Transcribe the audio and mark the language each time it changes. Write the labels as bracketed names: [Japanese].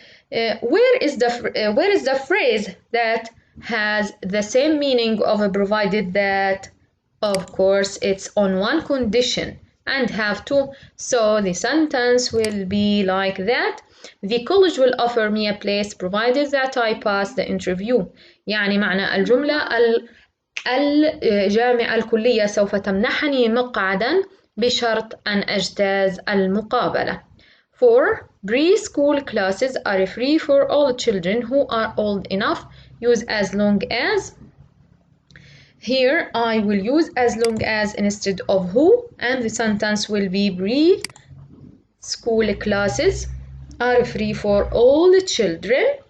[English] Where is the phrase that has the same meaning of a provided that? Of course, it's on one condition and have to. So the sentence will be like that. The college will offer me a place provided that I pass the interview. [Arabic] يعني معنى الجملة الجامعة الكلية سوف تمنحني مقعدا بشرط أن أجتاز المقابلة. [English] 4, preschool classes are free for all children who are old enough. Use as long as. Here I will use as long as instead of who, and the sentence will be preschool classes are free for all children.